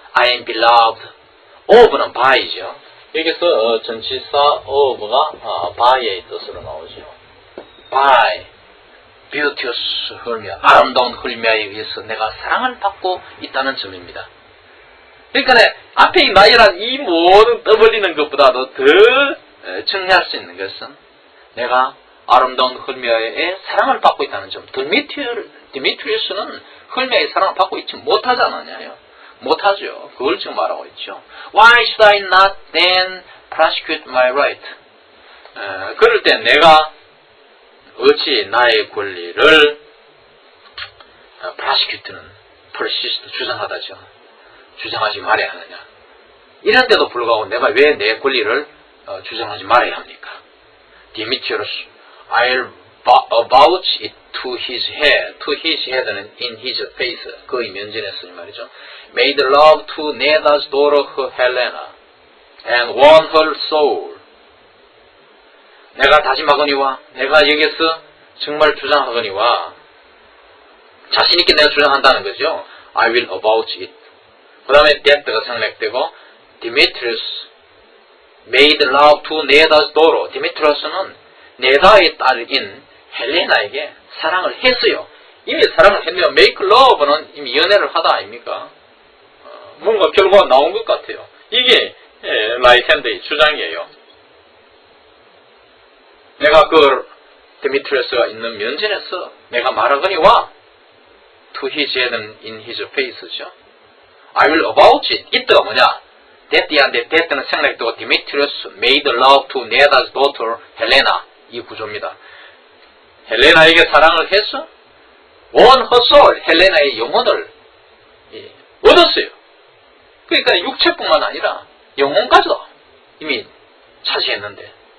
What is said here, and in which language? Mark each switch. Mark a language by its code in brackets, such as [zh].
[en] I am beloved of는 by죠. [ko] 여기서 전치사 of가 by의 뜻으로 나오죠. [en] by beauteous Hermia, [ko] 아름다운 헐미아에 의해서 내가 사랑을 받고 있다는 점입니다. 그러니까 앞에 이 나이란 이 모든 떠벌리는 것보다도 더 정리할 수 있는 것은 내가 아름다운 헐미아의 사랑을 받고 있다는 점. 디미트리우스는 헐미아의 사랑을 받고 있지 못하지 않았냐요. 못하죠. 그걸 지금 말하고 있죠. [en] Why should I not then prosecute my right? [ko] 그럴 때 내가 어찌 나의 권리를 prosecute는 persist 주장하다죠. 주장하지 말아야 하느냐. 이런데도 불구하고 내가 왜 내 권리를 주장하지 말아야 합니까? [en] Demetrius, I'll avouch it to his head는 in his face. [ko] 그의 면전에서 말이죠. [en] Made love to Neda's daughter Helena and won her soul. [ko] 내가 다짐하거니와 내가 여기서 정말 주장하거니와 자신있게 내가 주장한다는 거죠. [en] I will avouch it. [ko] 그 다음에 that가 생략되고 [en] Demetrius made love to Neda's daughter. [ko] 디메트리우스는 네다의 딸인 헬레나에게 사랑을 했어요. 이미 사랑을 했네요. make love는 이미 연애를 하다 아닙니까? 뭔가 결과가 나온 것 같아요. 이게 라이트 핸드의 주장이에요. 내가 그 데미트리우스가 있는 면전에서 내가 말하거니와 [en] to his head [ko] 는 [en] in his face [ko] 죠. [en] I will avouch it. [ko] 이때가 뭐냐? that이한테 that는 생략되고 [en] Demetrius made love to Neda's daughter Helena. [ko] 이 구조입니다. 헬레나에게 사랑을 해서 [en] won her soul. [ko] 헬레나의 영혼을 얻었어요. 그러니까 육체뿐만 아니라 영혼까지도 이미 차지했는데.